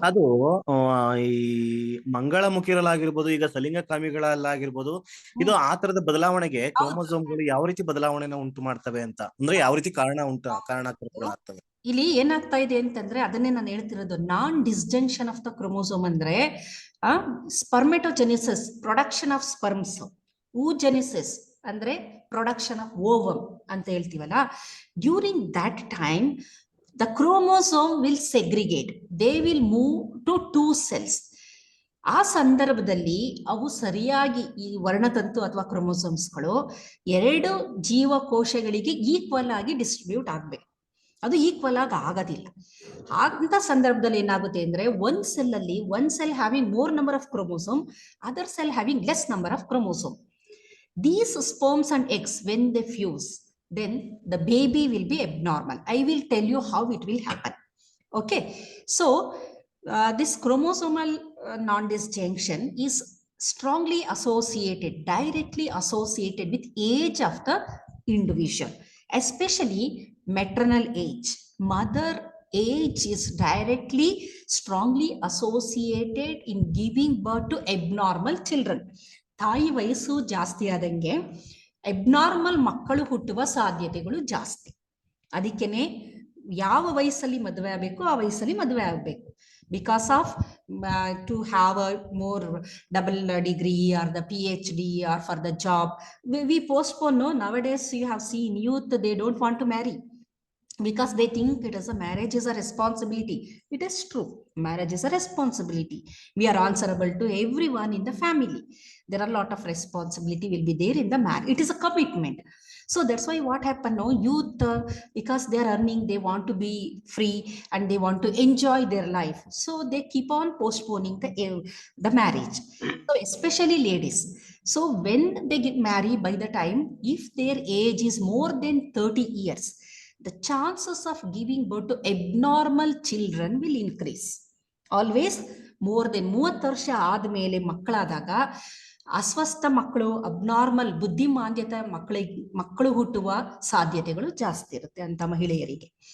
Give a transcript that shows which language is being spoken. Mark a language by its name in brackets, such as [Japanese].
[Kannada] ಅದು ಈ ಮಂಗಳಮುಖಿರಲ್ಲಾಗಿರ್ಬೋದು, ಈಗ ಸಲಿಂಗಕಾಮಿಗಳಲ್ಲಾಗಿರ್ಬೋದು, ಇದು ಆ ತರದ ಬದಲಾವಣೆಗೆ ಕ್ರೋಮೋಸೋಮ್ಗಳು ಯಾವ ರೀತಿ ಬದಲಾವಣೆನ ಉಂಟು ಮಾಡ್ತವೆ ಅಂತ, ಅಂದ್ರೆ ಯಾವ ರೀತಿ ಕಾರಣಕರ್ತಗಳಾಗ್ತವೆ? ಇಲ್ಲಿ ಏನಾಗ್ತಾ ಇದೆ ಅಂತಂದ್ರೆ, ಅದನ್ನೇ ನಾನು ಹೇಳ್ತಿರೋದು, [English] non disjunction of the chromosome ಅಂದ್ರೆ spermatogenesis, production of sperms, oogenesis ಅಂದ್ರೆ production of ovum [Kannada] ಅಂತ ಹೇಳ್ತೀವಲ್ಲ. [English] During that time the chromosome will segregate. They will move to two cells. [Kannada] ಆ ಸಂದರ್ಭದಲ್ಲಿ ಅವು ಸರಿಯಾಗಿ ಈ ವರ್ಣತಂತು ಅಥವಾ ಕ್ರೋಮೋಸೋಮ್ಸ್ಗಳು ಎರಡು ಜೀವಕೋಶಗಳಿಗೆ ಈಕ್ವಲ್ ಆಗಿ ಡಿಸ್ಟ್ರಿಬ್ಯೂಟ್ ಆಗ್ಬೇಕು. ಅದು ಈಕ್ವಲ್ ಆಗಿ ಆಗೋದಿಲ್ಲ. ಅಂತ ಸಂದರ್ಭದಲ್ಲಿ ಏನಾಗುತ್ತೆ ಅಂದ್ರೆ, ಒಂದ್ ಸೆಲ್ ಅಲ್ಲಿ [English] One cell having more number of chromosome, other cell having less number of chromosome. These sperms and eggs, when they fuse, then the baby will be abnormal. I will tell you how it will happen. Okay, so this chromosomal non-disjunction is strongly associated, directly associated with age of the individual, especially maternal age. Mother age is directly strongly associated in giving birth to abnormal children. [Kannada] ತಾಯಿ ವಯಸ್ಸು ಜಾಸ್ತಿ ಆದಂಗೆ abnormal ಮಕ್ಕಳು ಹುಟ್ಟುವ ಸಾಧ್ಯತೆಗಳು ಜಾಸ್ತಿ. ಅದಕ್ಕೇನೆ ಯಾವ ವಯಸ್ಸಲ್ಲಿ ಮದುವೆ ಆಗಬೇಕು ಆ ವಯಸ್ಸಲ್ಲಿ ಮದುವೆ ಆಗಬೇಕು. [English] Because of to have a more double degree or the PhD or for the job, we postpone. Nowadays you have seen youth, they don't want to marry because they think it is a marriage is a responsibility. It is true, marriage is a responsibility. We are answerable to everyone in the family. There are a lot of responsibility will be there in the marriage. It is a commitment. So that's why what happened now, youth, because they are earning, they want to be free and they want to enjoy their life, so they keep on postponing the marriage. So especially ladies, so when they get married, by the time if their age is more than 30 years, the chances of giving birth to abnormal children will increase. Always more than 30 [Kannada] ವರ್ಷ ಆದ್ಮೇಲೆ ಮಕ್ಕಳಾದಾಗ ಅಸ್ವಸ್ಥ ಮಕ್ಕಳು, abnormal ಬುದ್ಧಿಮಾಂದ್ಯತೆ ಮಕ್ಕಳು ಹುಟ್ಟುವ ಸಾಧ್ಯತೆಗಳು ಜಾಸ್ತಿ ಇರುತ್ತೆ ಅಂತ ಮಹಿಳೆಯರಿಗೆ.